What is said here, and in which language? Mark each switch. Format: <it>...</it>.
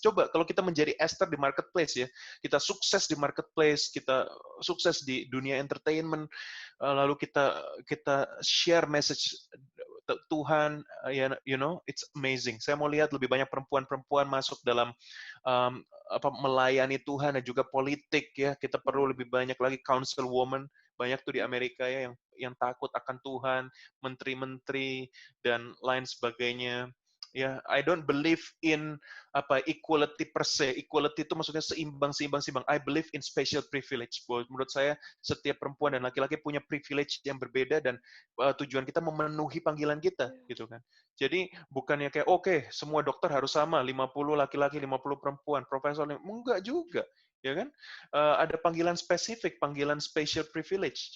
<id>Coba kalau kita menjadi Esther di marketplace ya, kita sukses di marketplace, kita sukses di dunia entertainment, lalu kita share message Tuhan,</id> <en>it's amazing.</en> <id>Saya mau lihat lebih banyak perempuan-perempuan masuk dalam melayani Tuhan dan juga politik ya. Kita perlu lebih banyak lagi councilwoman. Banyak tuh di Amerika ya yang takut akan Tuhan, menteri-menteri dan lain sebagainya.</id> <en>Ya, I don't believe in equality per se.</en> <id>Equality itu maksudnya seimbang.</id> <en>I believe in special privilege.</en> <id>Menurut saya setiap perempuan dan laki-laki punya privilege yang berbeda, dan tujuan kita memenuhi panggilan kita, gitu kan. Jadi bukannya kayak oke, semua dokter harus sama, 50 laki-laki, 50 perempuan, profesor, enggak juga. Ya kan? Ada panggilan spesifik, panggilan special privilege.</id>